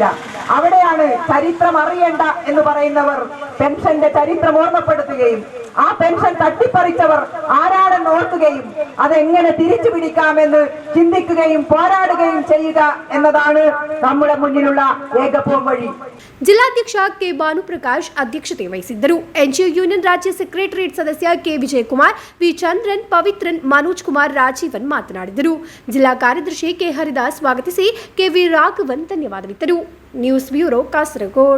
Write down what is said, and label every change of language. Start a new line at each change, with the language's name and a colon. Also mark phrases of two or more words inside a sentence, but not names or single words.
Malayalam: അവിടെയാണ് ചരിത്രം അറിയേണ്ട എന്ന് പറയുന്നവർ പെൻഷന്റെ ചരിത്രം ഓർമ്മപ്പെടുത്തുകയും ആ പെൻഷൻ തട്ടിപ്പറിച്ചവർ ആരാണെന്ന് ഓർക്കുകയും അതെങ്ങനെ തിരിച്ചു പിടിക്കാമെന്ന് ചിന്തിക്കുകയും പോരാടുകയും ചെയ്യുക എന്നതാണ് നമ്മുടെ മുന്നിലുള്ള ഏകപോം വഴി.
Kannada: ಜಿಲ್ಲಾಧ್ಯಕ್ಷ ಕೆ ಭಾನುಪ್ರಕಾಶ್ ಅಧ್ಯಕ್ಷತೆ ವಹಿಸಿದ್ದರು. ಎನ್ಜಿಒ ಯೂನಿಯನ್ ರಾಜ್ಯ ಸೆಕ್ರೆಟರಿಯೇಟ್ ಸದಸ್ಯ ಕೆ ವಿಜಯಕುಮಾರ್, ವಿ ಚಂದ್ರನ್, ಪವಿತ್ರನ್, ಮನೋಜ್ ಕುಮಾರ್, ರಾಜೀವನ್ ಮಾತನಾಡಿದರು. ಜಿಲ್ಲಾ ಕಾರ್ಯದರ್ಶಿ ಕೆ ಹರಿದಾಸ್ ಸ್ವಾಗತಿಸಿ ಕೆವಿ ರಾಘವನ್ ಧನ್ಯವಾದವಿತ್ತರು. ನ್ಯೂಸ್ ಬ್ಯೂರೋ, ಕಾಸರಗೋಡು.